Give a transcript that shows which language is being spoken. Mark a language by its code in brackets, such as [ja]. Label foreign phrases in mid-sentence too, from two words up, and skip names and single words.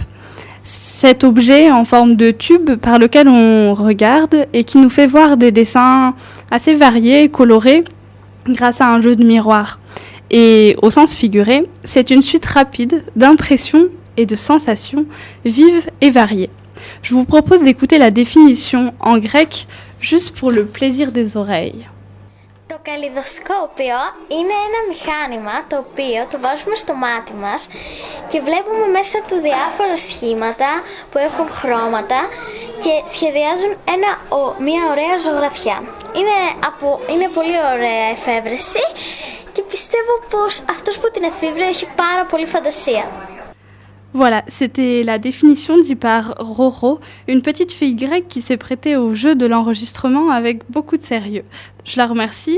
[fr] Cet objet en forme de tube par lequel on regarde et qui nous fait voir des dessins assez variés et colorés grâce à un jeu de miroir. Et au sens figuré, c'est une suite rapide d'impressions et de sensations vives et variées. Je vous propose d'écouter la définition en grec juste pour le plaisir des oreilles. [el] Το καλλιδοσκόπιο είναι ένα μηχάνημα το οποίο το βάζουμε στο μάτι μας και βλέπουμε μέσα του διάφορα σχήματα που έχουν χρώματα και σχεδιάζουν μια ωραία ζωγραφιά. Είναι πολύ ωραία εφεύρεση και πιστεύω πως αυτός που την εφήβρε έχει πάρα πολύ φαντασία. [fr] Voilà, c'était la définition dit par Roro, une petite fille grecque qui s'est prêtée au jeu de l'enregistrement avec beaucoup de sérieux. Je la remercie.